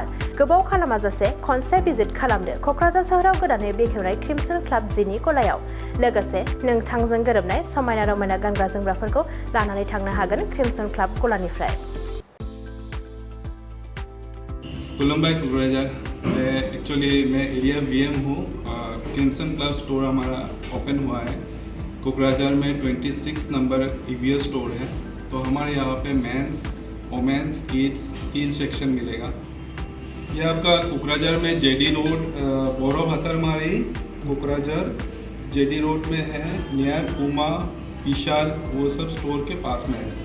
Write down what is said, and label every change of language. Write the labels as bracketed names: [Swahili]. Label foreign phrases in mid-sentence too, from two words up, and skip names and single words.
[Bodo] गोबाव खालामाजासे खनसे भिजिट खालामदो क'क्राझार सोहोराव गोदानै बेखेवनाय क्रिमसन क्लाब जिनि गलायाव। लोगोसे नोंथांजों गोरोबनाय समायना रमायना गानग्रा जोमग्राफोरखौ लानानै थांनो हागोन क्रिमसन क्लाब गलानिफ्राय। खुलुमबाय क'क्राझार। [Hindi] एक्चुअली मैं एरिया वीएम हूँ। क्रिमसन क्लब स्टोर हमारा ओपन हुआ है कोकराझार में। 26 नंबर ईवीएस स्टोर है। तो हमारे यहाँ पे [English] mens, womens, kids [Hindi] 3 सेक्शन मिलेगा। ये आपका कोकराझार में जेडी रोड बोरो भतरमारी कोकराझार जेडी रोड में है, नियर पूमा विशाल वो सब स्टोर के पास में है।